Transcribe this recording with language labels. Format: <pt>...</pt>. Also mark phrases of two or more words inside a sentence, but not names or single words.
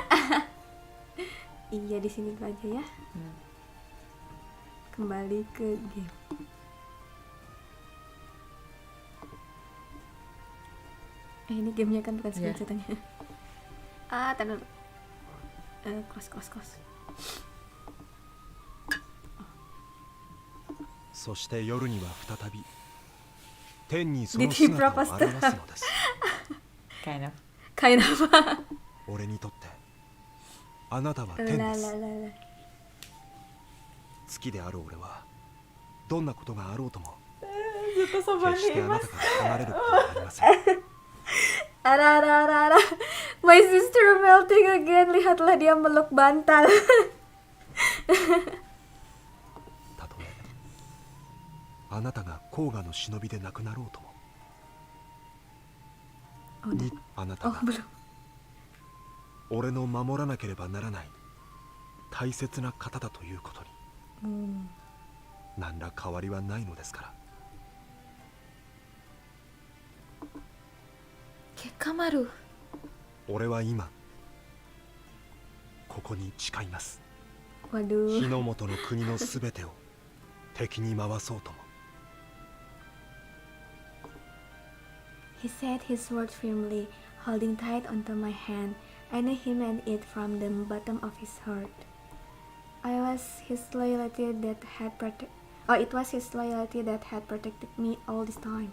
<id>Iya di sini dulu aja ya. Kembali ke game. Ini gamenya kan bukan screenshotannya. Tadi dulu. Close.</id> <ja>そして夜には再び天にその姿を現すのです。</ja> <en>Kind of.</en> <ja>俺にとってあなたは天です。月である俺はどんなことがあろうとも決してあなたから離れることはありません。 Ara.</ja> <en>My sister melting again.</en> <id>Lihatlah dia meluk bantal.</id> <ja>たとえあなたが甲賀の忍びでなくなろうともあなたが俺の守らなければならない大切な方だということに何ら変わりはないのですから。 Gekamaru. 俺は今ここに誓います。</ja> <id>Waduh.</id> <ja>日の本の国のすべてを敵に回そうとも。</ja> <en>He said his words firmly, holding tight onto my hand, and he meant it from the bottom of his heart. It was his loyalty that had protected me all this time.</en>